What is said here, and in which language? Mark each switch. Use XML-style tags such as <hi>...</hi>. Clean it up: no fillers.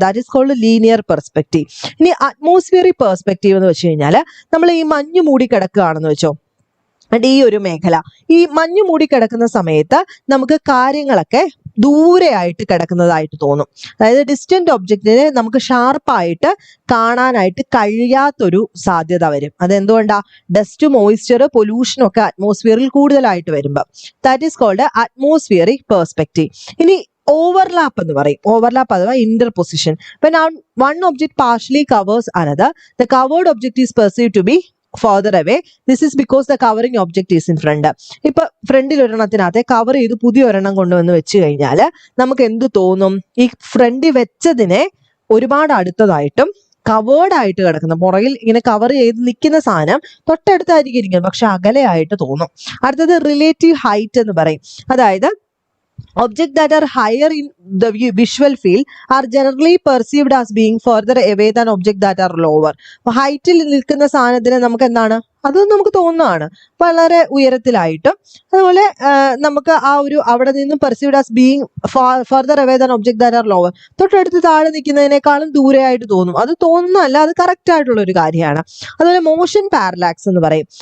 <en>That is called linear perspective.</en> <ml>ഇനി atmospheric perspective എന്ന് വെച്ച് കഴിഞ്ഞാൽ നമ്മൾ ഈ മഞ്ഞ് മൂടി കിടക്കുകയാണെന്ന് വെച്ചോ, ഈ ഒരു മേഖല, ഈ മഞ്ഞ് മൂടി കിടക്കുന്ന സമയത്ത് നമുക്ക് കാര്യങ്ങളൊക്കെ ദൂരെയായിട്ട് കിടക്കുന്നതായിട്ട് തോന്നും. അതായത് ഡിസ്റ്റന്റ് ഒബ്ജക്റ്റിനെ നമുക്ക് ഷാർപ്പായിട്ട് കാണാനായിട്ട് കഴിയാത്തൊരു സാധ്യത വരും. അതെന്തുകൊണ്ടാ? ഡസ്റ്റ്, മോയ്സ്ചർ, പൊല്യൂഷൻ ഒക്കെ അറ്റ്മോസ്ഫിയറിൽ കൂടുതലായിട്ട് വരുമ്പോൾ.</ml> <en>That is called atmospheric perspective.</en> <ml>ഇനി ഓവർലാപ്പ് എന്ന് പറയും. ഓവർലാപ്പ് അഥവാ ഇന്റർപൊസിഷൻ.</ml> <en>When one object partially covers another, the covered object is perceived to be further away. This is because the covering object is in front.</en> <ml>ഇപ്പൊ ഫ്രണ്ടിൽ ഒരെണ്ണത്തിനകത്തെ cover ചെയ്ത് പുതിയ ഒരെണ്ണം കൊണ്ടുവന്ന് വെച്ച് കഴിഞ്ഞാൽ നമുക്ക് എന്ത് തോന്നും? ഈ ഫ്രണ്ടിൽ വെച്ചതിനെ ഒരുപാട് അടുത്തതായിട്ടും കവേർഡ് ആയിട്ട് കിടക്കുന്ന, പുറകിൽ ഇങ്ങനെ കവർ ചെയ്ത് നിൽക്കുന്ന സാധനം തൊട്ടടുത്തായിരിക്കും ഇരിക്കുന്നത്, പക്ഷെ അകലെയായിട്ട് തോന്നും. അടുത്തത് റിലേറ്റീവ് ഹൈറ്റ് എന്ന് പറയും.</ml> <en>അതായത് objects that are higher in the visual field are generally perceived as being further away than objects that are lower.</en> <ml>ഹൈറ്റിൽ നിൽക്കുന്ന സാധനത്തിന് നമുക്ക് എന്താണ്? അത് നമുക്ക് തോന്നുന്നതാണ് വളരെ ഉയരത്തിലായിട്ടും. അതുപോലെ നമുക്ക് ആ ഒരു അവിടെ നിന്നും</ml> <en>perceived as being further away than object that are lower,</en> <ml>തൊട്ടടുത്ത് താഴെ നിൽക്കുന്നതിനേക്കാളും ദൂരെയായിട്ട് തോന്നും. അത് തോന്നുന്നതല്ല, അത് കറക്റ്റ് ആയിട്ടുള്ള ഒരു കാര്യമാണ്. അതുപോലെ മോഷൻ പാരലാക്സ് എന്ന് പറയും.</ml>